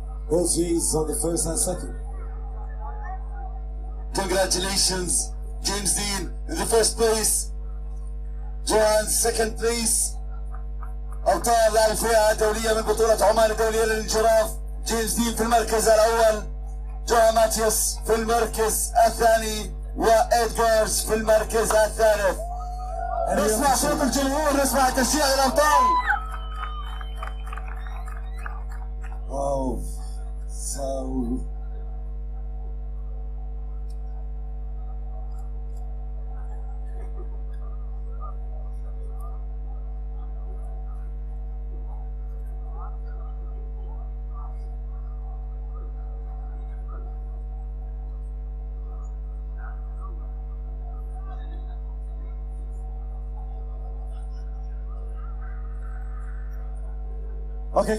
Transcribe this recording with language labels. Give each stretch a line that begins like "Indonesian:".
English: Both G's on the first and second. Congratulations, James Dean in the first place. Johan second place.
Arabic: أبطال الفئة الدولية من بطولة عمان الدولية للانجراف. جيمس دين في المركز الأول. جوان ماتيوس في المركز الثاني. وإدغارز في المركز الثالث. نسمع صوت الجمهور، نسمع تشجيع الأبطال.
English: Oh, so okay,